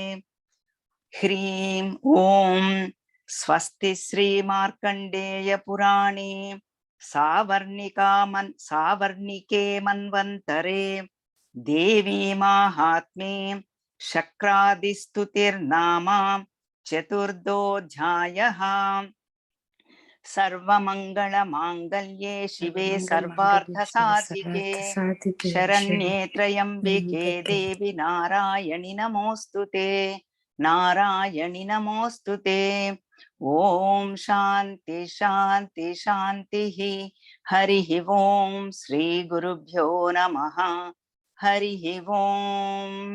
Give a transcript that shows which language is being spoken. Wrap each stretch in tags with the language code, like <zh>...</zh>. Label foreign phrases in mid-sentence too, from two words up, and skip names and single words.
<sa>హ్రీం ఓం స్వస్తి శ్రీ మార్కండేయ పురాణే సావర్ణికే మన్వంతరే దేవీ మాహాత్మ్యే శక్రాదిస్తుతిర్నామ చతుర్థోऽధ్యాయః सर्वमंगलमांगल्ये शिवे सर्वार्थसाधिके शरण्ये त्र्यंबिके देवी नारायणि नमोस्तुते नारायणि नमोस्तुते ओम शांति शांति शांतिः हरिः ओम श्री गुरुभ्यो नमः हरिः ओम।</sa>